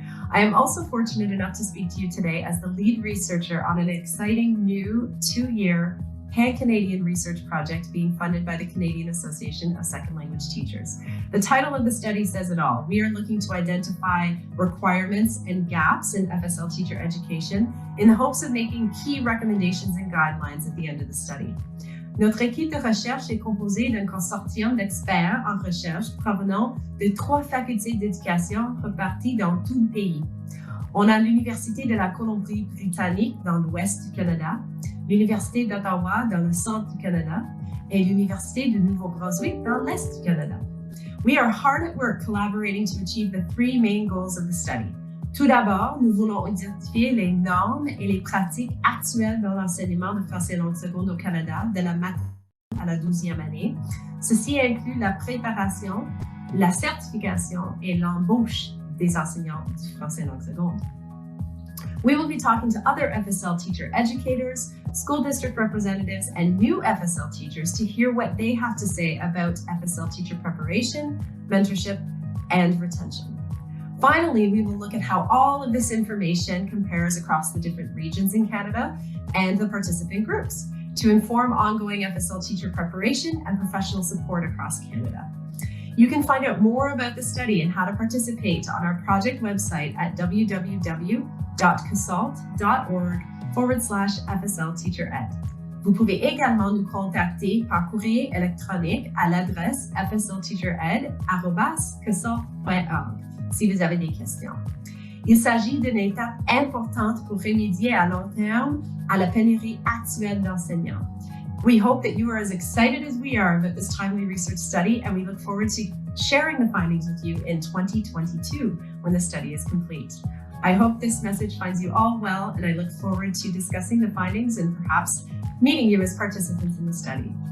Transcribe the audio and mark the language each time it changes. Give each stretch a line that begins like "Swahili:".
English: I am also fortunate enough to speak to you today as the lead researcher on an exciting new 2-year pan-Canadian research project being funded by the Canadian Association of Second Language Teachers. The title of the study says it all. We are looking to identify requirements and gaps in FSL teacher education in the hopes of making key recommendations and guidelines at the end of the study.
French: Notre équipe de recherche est composée d'un consortium d'experts en recherche provenant de 3 facultés d'éducation reparties dans tout le pays. On a l'Université de la Colombie-Britannique dans l'ouest du Canada, l'Université d'Ottawa dans le centre du Canada et l'Université du Nouveau-Brunswick dans l'est du Canada.
English: We are hard at work collaborating to achieve the 3 main goals of the study.
French: Tout d'abord, nous voulons identifier les normes et les pratiques actuelles dans l'enseignement de français langue seconde au Canada de la maternelle à la 12e année. Ceci inclut la préparation, la certification et l'embauche des enseignants du français langue seconde.
English: We will be talking to other FSL teacher educators, school district representatives, and new FSL teachers to hear what they have to say about FSL teacher preparation, mentorship, and retention. Finally, we will look at how all of this information compares across the different regions in Canada and the participant groups to inform ongoing FSL teacher preparation and professional support across Canada. You can find out more about the study and how to participate on our project website at www.casalt.org/FSL Teacher Ed.
French: Vous pouvez également nous contacter par courrier électronique à l'adresse fslteachered@casalt.org si vous avez des questions. Il s'agit d'une étape importante pour remédier à long terme à la pénurie actuelle d'enseignants.
English: We hope that you are as excited as we are about this timely research study, and we look forward to sharing the findings with you in 2022 when the study is complete. I hope this message finds you all well, and I look forward to discussing the findings and perhaps meeting you as participants in the study.